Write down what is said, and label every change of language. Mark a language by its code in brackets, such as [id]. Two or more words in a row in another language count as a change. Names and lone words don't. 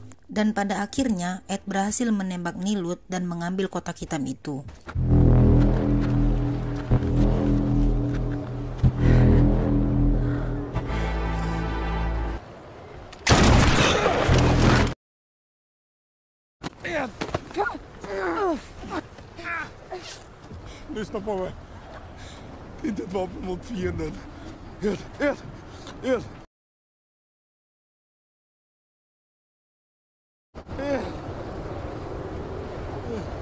[id] Dan pada akhirnya Ed berhasil menembak Nilut dan mengambil kotak hitam itu. Ed! [sv] Lyssna på mig. Inte ett vapen mot fienden. Ed! Ed! Ed! Ed!